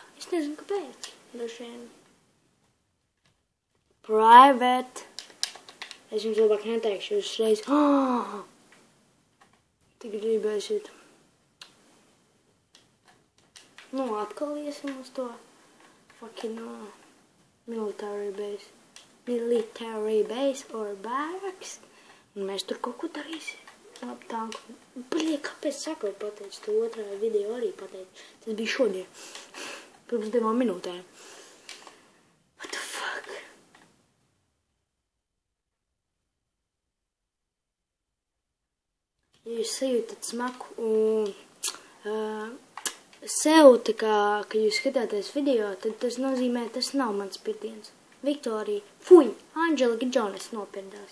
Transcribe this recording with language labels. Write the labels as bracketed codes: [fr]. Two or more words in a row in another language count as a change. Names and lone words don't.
[lv] Es nezinu, kāpēc. Droši vien. Private. Es jums labāk neteikšu uzreiz. Tik gribēsiet. Atkal iesim uz to. [en] Fucking military base or barracks. [lv] Un mēs tur kaut ko darīsim. Labi, tanku. Kāpēc sakot pateicu? To otrā video arī pateicu. Tas bija šodien. Pirms 2 minūtēm. [en] What the fuck? [lv] Ja jūs sajūtat smaku sev, ka jūs skatāties video, tad tas nozīmē, tas nav mans pirdiens. Viktorija, fuj, Angelika Jonas nopirdās.